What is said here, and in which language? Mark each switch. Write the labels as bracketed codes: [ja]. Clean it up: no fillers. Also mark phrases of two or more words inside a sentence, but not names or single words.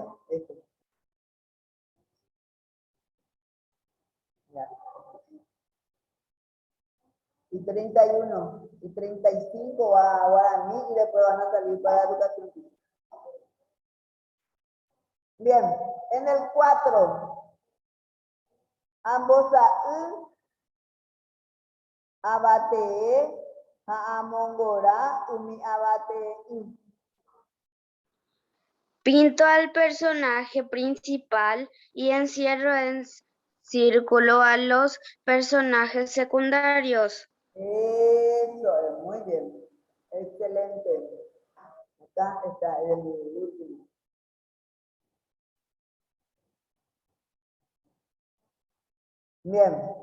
[es] Esto. Ya. Y 31 y 35 va a guaraní y después van a salir para educación física. Bien, en el 4, ambos abate, [gn] amongora, umi abate. [es] Pinto al personaje principal y encierro en círculo a los personajes secundarios. Eso es muy bien. Excelente. Acá está el último. Bien.